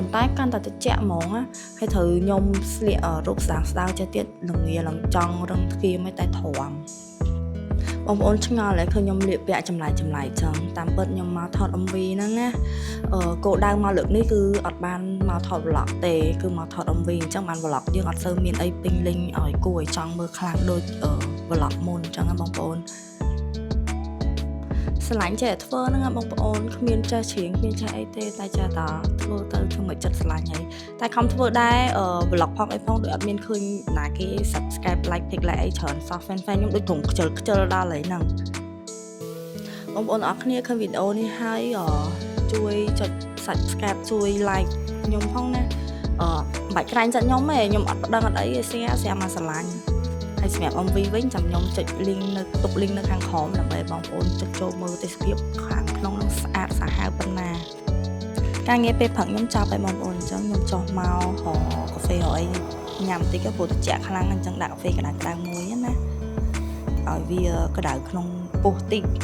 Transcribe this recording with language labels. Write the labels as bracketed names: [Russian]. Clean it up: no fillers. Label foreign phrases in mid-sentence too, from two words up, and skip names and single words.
[Khmer] ន្តែកាន់តែត្រជាក់ហ្មងណាហើយត្រូវខ្ញុំស្លៀករូបស្ដាងចេះទៀតល្ងាឡើងចង់រឹងទ្វារមិនតែទ្រាំ បងប្អូនឆ្ងល់ហើយឃើញខ្ញុំលាបពាក់ចម្លែកចឹងតាមពិតខ្ញុំមកថត MV ហ្នឹងណាគោលដៅមកលើកនេះគឺអត់បានមកថត vlog ទេគឺមកថត MV អញ្ចឹងបាន vlog យើងអត់សូវមានអីពេញលេញឲ្យគួរឲ្យចង់មើលខ្លាំងដូច vlog មុនអញ្ចឹងណាបងប្អូន ស្រឡាញ់ចេះធ្វើហ្នឹងបងប្អូនគ្មានចេះច្រៀងគ្មានចេះអីទេតែចេះតែធ្វើទៅធ្វើមកចិត្តស្រឡាញ់ហើយតែខំធ្វើដែរ vlog ផងអីផងដូចអត់មានឃើ ញណាគេ [English] subscribe like pick like [Khmer] អីច្រើនសោះ fan ខ្ញុំដូចត្រង់ខ្ជិលដល់ហើយហ្នឹងបងប្អូនអរគ្នាឃើញវីដេអូ នេះហើយជួយចុច subscribe ជួយ like ខ្ញុំផងណាមិនបាច់ក្រាញ់ចិត្តខ្ញុំទេខ្ញុំអត់ដឹងអត់អីទេ share មកស្រឡាញ់ ហើយសម្រាប់ MV វិញចាំខ្ញុំចុច link នៅទុក link នៅខាងក្រោមដើម្បីបងប្អូនចុចចូលមើលទេសភាពខាងក្នុងនឹងស្អាតសាហាវប៉ុណ្ណាការងារពេលព្រឹកខ្ញុំចាប់ឲ្យបងប្អូនអញ្ចឹងខ្ញុំចុះមកកាហ្វេអីញ៉ាំតិចទៅព្រោះត្រជាក់ខ្លាំងអញ្ចឹងដាក់កាហ្វេក្តៅៗមួយណាឲ្យវាក្តៅក្នុងពោះតិច